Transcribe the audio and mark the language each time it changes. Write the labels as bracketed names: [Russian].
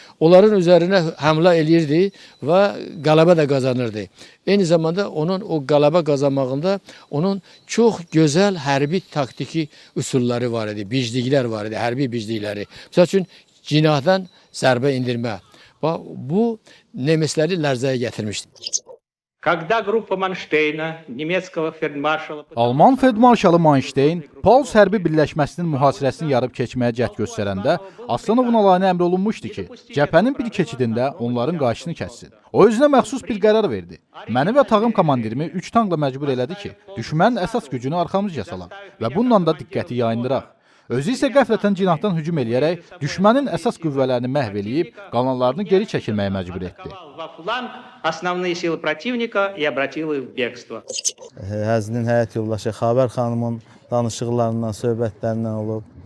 [Azerbaijani] Onların üzərinə həmlə eləyirdi və qələbə də qazanırdı. Eyni zamanda onun o qələbə qazanmağında onun çox gözəl hərbi taktiki üsulları var idi, bicliklər var idi, hərbi biclikləri. Məsəl üçün cinahdan zərbə indirmə. Bu Nemesləri lərzəyə gətirmişdi. [Russian] Когда группа Манштейна, немецкого фельдмаршала... [Azerbaijani] Alman feldmarşalı Manşteyn Pauls hərbi birləşməsinin mühasirəsini yarıb keçməyə cəhd göstərəndə Aslanovun alayına əmr olunmuşdu ki, cəbhənin bir keçidində onların qarşısını kəssin. O özünə məxsus bir qərar verdi. Məni və tağım komandirimi 3 tankla məcbur elədi ki, düşmənin əsas gücünü arxamızca salaq və bununla da diqqəti yayındıraq. Özü isə qəflətən cinahdan hücum eləyərək düşmənin əsas qüvvələrini məhv eləyib, qalanlarını geri çəkilməyə məcbur etdi. [Russian] Основные силы противника и обратил их в бегство. [Azerbaijani] Həzinin həyat yoldaşı Xavər xanımın danışıqlarından, söhbətlərindən olub.